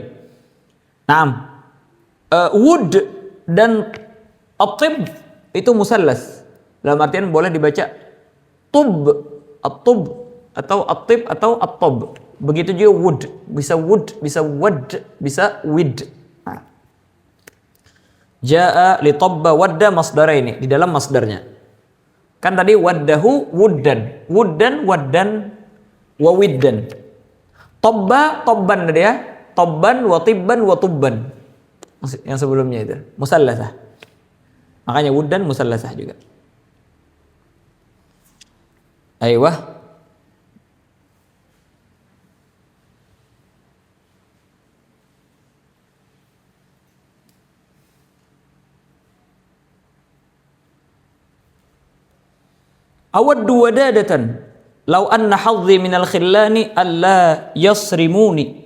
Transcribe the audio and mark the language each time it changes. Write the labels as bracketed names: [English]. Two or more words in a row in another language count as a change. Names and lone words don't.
[Indonesian] Naam. Wud dan at-tibb itu musallas. Dalam artian boleh dibaca tub, at-tub atau at-tib atau at-tab. Begitu juga wud, bisa wad, bisa wid. [Arabic] جاء للطب والود مصدرين, [Indonesian] di dalam masdarnya. Kan tadi [Arabic] وده ودا ودا وودا. طب طبا [Indonesian] tadi ya. [Arabic] طبا وطبا وطبا. [Indonesian] Yang sebelumnya itu musallasah. Makanya [Arabic] ودا مثلثة [Indonesian] juga. Aiyah. [Arabic] أود ودادة لو أن هذي من الخلان ألا يصرمني.